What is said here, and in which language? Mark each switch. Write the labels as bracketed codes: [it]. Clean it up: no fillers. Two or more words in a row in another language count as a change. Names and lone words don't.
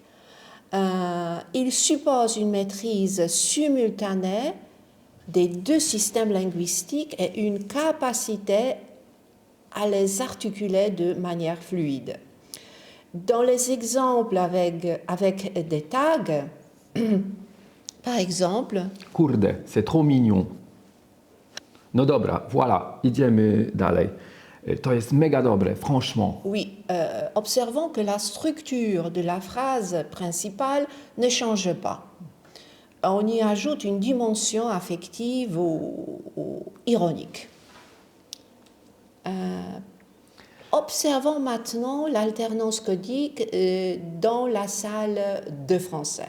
[fr] Il suppose une maîtrise simultanée des deux systèmes linguistiques et une capacité à les articuler de manière fluide. Dans les exemples avec des tags, par exemple... Kurde, c'est trop mignon. [pl] No dobra, voilà, idziemy dalej. To jest mega dobre, franchement. [fr] Oui, observons que la structure de la phrase principale ne change pas. On y ajoute une dimension affective ou ironique. Observons maintenant l'alternance codique dans la salle de français.